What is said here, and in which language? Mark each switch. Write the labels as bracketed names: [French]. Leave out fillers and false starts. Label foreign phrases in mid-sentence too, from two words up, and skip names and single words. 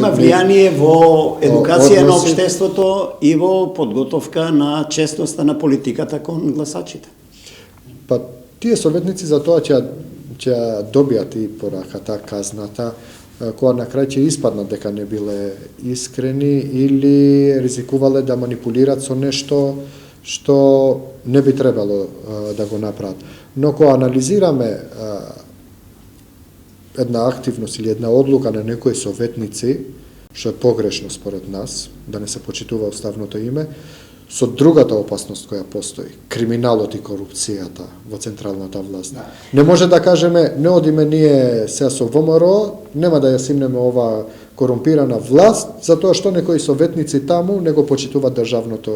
[Macedonian] Има влијание во едукација на општеството и во подготовка на честноста на политиката кон гласачите. Па тие советници за тоа ќе добијат и пораката, казната, која на крај ќе испаднат дека не биле искрени или ризикувале да манипулираат со нешто што не би требало да го направат. Но, ко aнализираме една активност или една одлука на некои советници, што е погрешно според нас, да не се почитува уставното име, со другата опасност која постои, криминалот и корупцијата во централната власт. Да. Не може да кажеме, не одиме ние сега со ВМРО, нема да ја симнеме ова корумпирана власт, затоа што некои советници таму не го почитуваат државното.